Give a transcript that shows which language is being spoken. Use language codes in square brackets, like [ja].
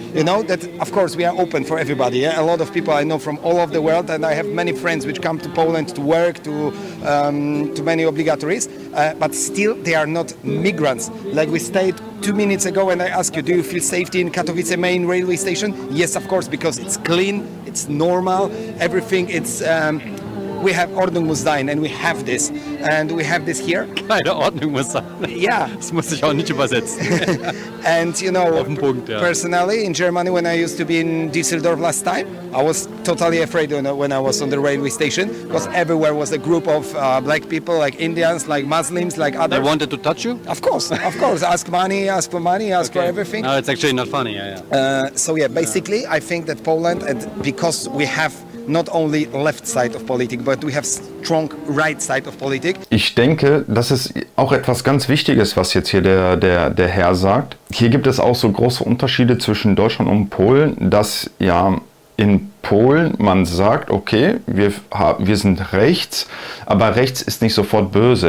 [en] You know that, of course, we are open for everybody. Yeah? A lot of people I know from all over the world, and I have many friends which come to Poland to work, to many obligatories, but still they are not migrants. Like we stayed 2 minutes ago, and I asked you, do you feel safety in Katowice main railway station? Yes, of course, because it's clean, it's normal, everything. It's we have [de] Ordnung muss sein, [en] and we have this here. [de] Keine Ordnung muss sein. [en] Yeah. [de] Das muss ich auch nicht übersetzen. [en] And you know, [de] Auf den Punkt, ja. [en] Personally, in Germany, when I used to be in Düsseldorf last time, I was totally afraid when I was on the railway station, because everywhere was a group of black people, like Indians, like Muslims, like others. They wanted to touch you? Of course. Ask for money, ask for everything. No, it's actually not funny. Yeah. So yeah, basically, I think that Poland, and because we have not only left side of politics, but we have strong right side of politics. [de] Ich denke, das ist auch etwas ganz Wichtiges, was jetzt hier der Herr sagt. Hier gibt es auch so große Unterschiede zwischen Deutschland und Polen, dass ja in Polen man sagt, okay, wir sind rechts, aber rechts ist nicht sofort böse.